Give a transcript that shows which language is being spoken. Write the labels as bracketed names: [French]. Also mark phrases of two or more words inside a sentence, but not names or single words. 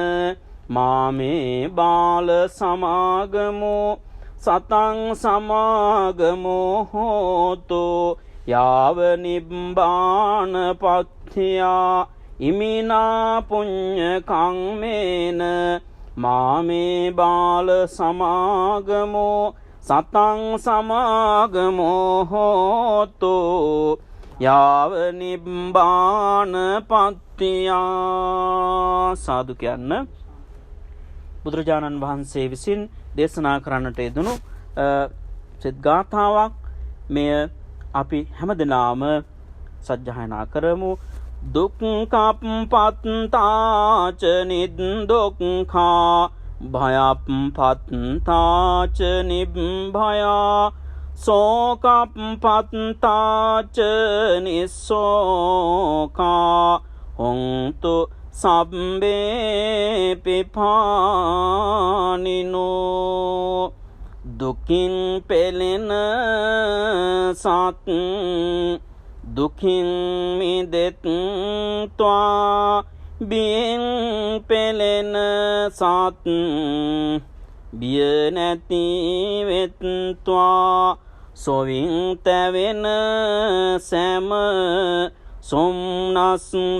[Pali] මාමේ බාල සමාගමෝ සතං සමාගමෝ හෝතු යාව නිබ්බාන පත්තියා ඉමිනා පුඤ්ඤ කම්මේන මාමේ බාල සමාගමෝ සතං සමාගමෝ හෝතු යාව නිබ්බාන පත්තියා. [Sinhala] සාදු කියන්න. බුදුරජාණන් වහන්සේ විසින් දේශනා කරන්නට යෙදුණු සිත් ගාථාවක් මෙය අපි හැමදෙනාම සජ්ජායනා කරමු. [Pali] දුක්ඛප්පත්තාච නිදුක්ඛා භයප්පත්තාච නිබ්භයා සෝකප්පත්තාච නිස්සෝකා හොන්තු සබ්බේ පිපානිනෝ. [Sinhala] දුකින් පෙළෙන සත් දුකින් මිදෙත්වා බියෙන් පෙළෙන සත් බිය නැති වෙත්වා සොවින් තැවෙන සෑම සොම්නස්